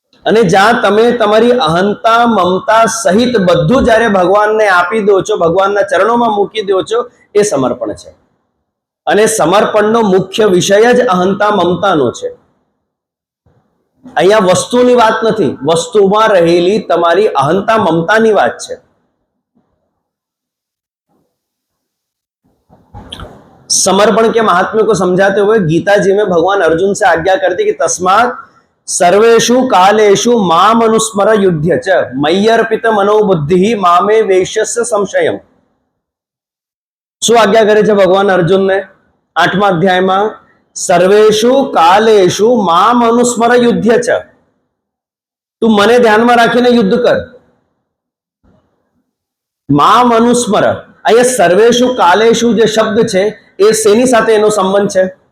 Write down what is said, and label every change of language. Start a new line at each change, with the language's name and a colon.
Gujarati: અને જ્યાં તમે તમારી અહંતા મમતા સહિત બધું જ્યારે ભગવાનને આપી દો છો, ભગવાનના ચરણોમાં મૂકી દો છો, એ સમર્પણ છે. અને સમર્પણનો મુખ્ય વિષય જ અહંતા મમતાનો છે. અહીંયા વસ્તુની વાત નથી, વસ્તુમાં રહેલી તમારી અહંતા મમતાની વાત છે.
Hindi: समर्पण के महात्म्य को समझाते हुए गीता जी में भगवान अर्जुन से आज्ञा करते कि
Sanskrit: तस्मात् सर्वेषु कालेषु माम अनुस्मर युध्य च मय्यर्पित मनोबुद्धि मामे वेश्यस्य संशयम.
Gujarati: શું આજ્ઞા કરે છે ભગવાન અર્જુનને 8મા અધ્યાયમાં?
Sanskrit: સર્વેષુ કાલેષુ મામ અનુસ્મર યુધ્ય ચ.
Gujarati: તું મને ધ્યાનમાં રાખીને યુદ્ધ કર. મામ અનુસ્મર. અહીંયા સર્વેષુ કાલેષુ જે શબ્દ છે એ શેની સાથે એનો સંબંધ છે?